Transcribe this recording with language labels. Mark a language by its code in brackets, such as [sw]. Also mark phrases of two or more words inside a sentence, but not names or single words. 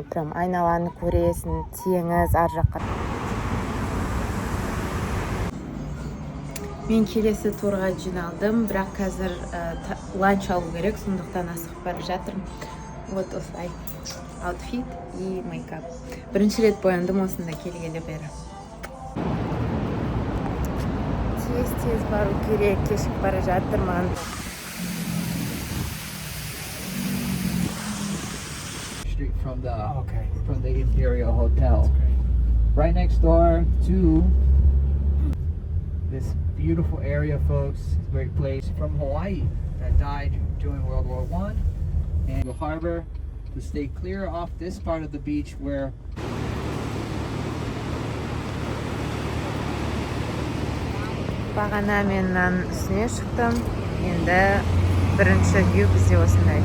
[kk] Прям айналаны көресің, теңіз, ар жаққа. Мен келесі турға жиналдым, бірақ қазір ланч алу керек, сондықтан асығып бара жатырмын. Вот осылай аутфит и мейкап. Бірінші рет бояндым осында келгелі бері. Тез бару керек, кешіп бара жатырмын. [en] From the Imperial Hotel. Right next door to this beautiful area, folks. It's a great place from Hawaii that died during World War I. And the harbor to stay clear off this part of the beach where [kk] Бағана меннен үстіне шықтым. Енді бірінші view бізде осындай.